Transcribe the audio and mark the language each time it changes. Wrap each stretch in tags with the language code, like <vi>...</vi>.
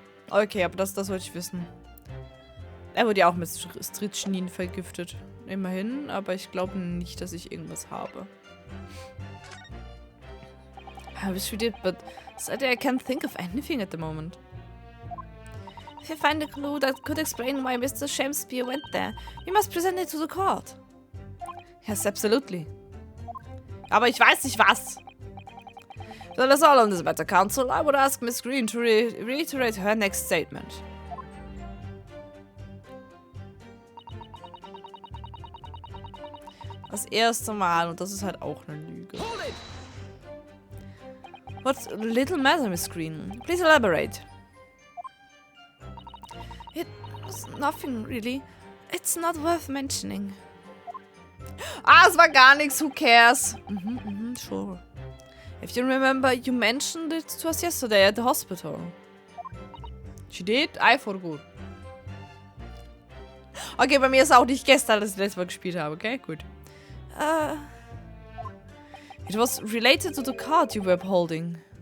<de>Okay, aber das wollte ich wissen. Er wurde ja auch mit Strychnine vergiftet. Immerhin, aber ich glaube nicht, dass ich irgendwas habe.</de> <en>I wish we did, but sadly I can't think of anything at the moment. If you find a clue that could explain why Mr. Shamspeare went there, you must present it to the court. Yes, absolutely.</en> <de>Aber ich weiß nicht was.</de> <en>So that's all on this matter, Counsel. I would ask Miss Green to reiterate her next statement.</en> <de>Das erste Mal, und das ist halt auch eine Lüge.</de> <en>What's the little matter, Miss Green? Please elaborate. It was nothing, really. It's not worth mentioning.</en> <de>Ah, es war gar nichts.</de> <en>Who cares? Sure. If you remember, you mentioned it to us yesterday at the hospital. She did? I forgot.</en> <de>Okay, bei mir ist auch nicht gestern, dass ich letztes Mal gespielt habe, okay? Gut.</de> <en>It was related to the card you were holding.</en>